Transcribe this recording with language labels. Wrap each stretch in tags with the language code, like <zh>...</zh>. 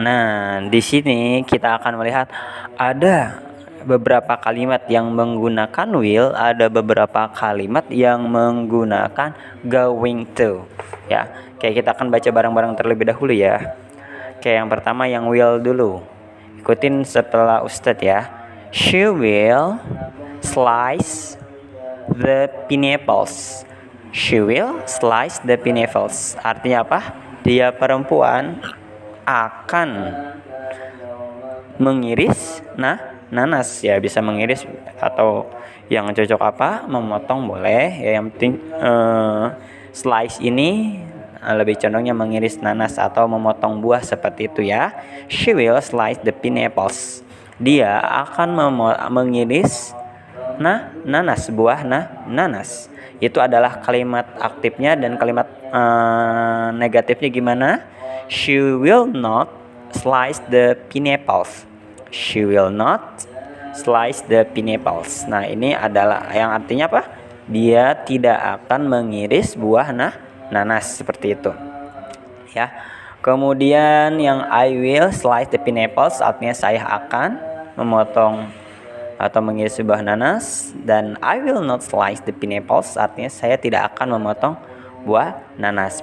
<id>Nah, di sini kita akan melihat ada beberapa kalimat yang menggunakan will, ada beberapa kalimat yang menggunakan going to. Ya, kayak kita akan baca bareng-bareng terlebih dahulu ya. Kayak yang pertama yang will dulu. Ikutin setelah Ustadz ya.</id> <en>She will slice the pineapples. She will slice the pineapples.</en> <id>Artinya apa? Dia perempuan akan mengiris nanas, ya, bisa mengiris atau yang cocok apa? Memotong boleh. Ya, yang penting slice ini lebih condongnya mengiris nanas atau memotong buah seperti itu ya.</id> <en>She will slice the pineapples.</en> <id>Dia akan mengiris nanas, buah nanas. Itu adalah kalimat aktifnya, dan kalimat negatifnya gimana?</id> <en>She will not slice the pineapples. She will not slice the pineapples.</en> <id>Nah, ini adalah yang artinya apa? Dia tidak akan mengiris buah nanas, seperti itu. Ya. Kemudian yang</id> <en>I will slice the pineapples</en> <id>artinya saya akan memotong atau mengiris buah nanas, dan</id> <en>I will not slice the pineapples</en> <id>artinya saya tidak akan memotong buah nanas.</id>